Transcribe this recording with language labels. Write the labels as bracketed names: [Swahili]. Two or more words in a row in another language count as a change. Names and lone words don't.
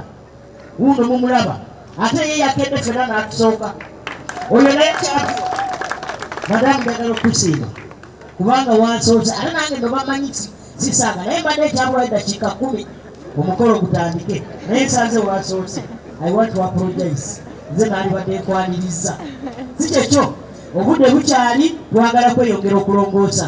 [Ganda] Wuno mumulaba. Ate ye yakedde ffenna n'atusooka. Oyo naye champion. Madamu njagala okusiima. Kubanga wansoose ate nange ndo bamanyi sisanga naye mbadde ekyabula eddakiika 10 omukolo gutandike naye nsanze wansoose. [English] I want to apologize. [Ganda] Nze naali badde nkwaniriza. Si kyekyo obudde bukyali twagala kweyongera okulongoosa.